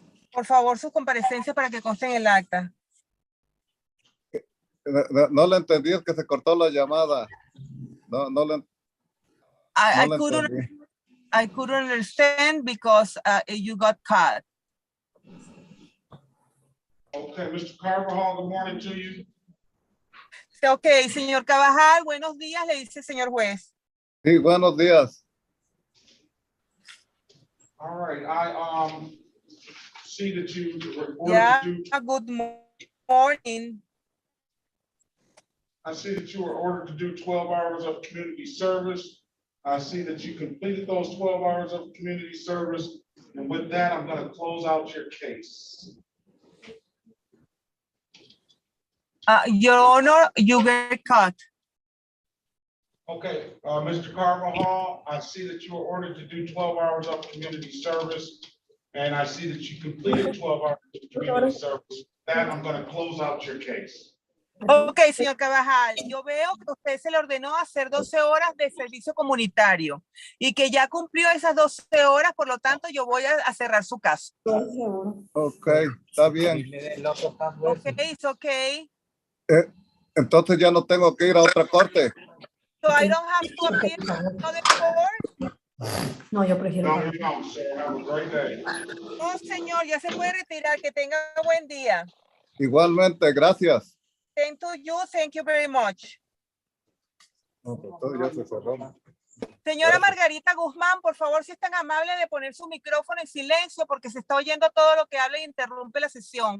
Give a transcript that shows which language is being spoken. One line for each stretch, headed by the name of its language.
Spanish: Por favor, sus comparecencias para que consten en el acta. No le entendí, es que se cortó la llamada. No le
English: I couldn't understand because you got cut. Okay, Mr. Carvajal, good morning to you.
Spanish: Ok, señor Carvajal, buenos días, le dice el señor juez. Sí, buenos días.
English: All right, I see that you were ordered Yeah, to do, good morning. I see that you were ordered to do 12 hours of community service. I see that you completed those 12 hours of community service. And with that, I'm going to close out your case. Your Honor, you get cut. Okay, Mr. Carvajal, I see that you were ordered to do 12 hours of community service, and I see that you completed 12 hours of community service. With that, I'm going to close out your case.
Spanish: Ok, señor Carvajal, yo veo que usted se le ordenó hacer 12 horas de servicio comunitario y que ya cumplió esas 12 horas, por lo tanto, yo voy a cerrar su caso. Ok, está bien.
English: Ok, it's okay.
Spanish: Entonces ya no tengo que ir a otra corte.
English: So I don't have to appear in another court.
Spanish: No, yo prefiero.
English: No, you don't, sir. Have a great day.
Spanish: No, señor, ya se puede retirar. Que tenga buen día. Igualmente, gracias.
English: Thank you. Thank you very much.
Spanish: No, pues todo ya se cerró. Señora Margarita Guzmán, por favor, si es tan amable de poner su micrófono en silencio porque se está oyendo todo lo que habla e interrumpe la sesión.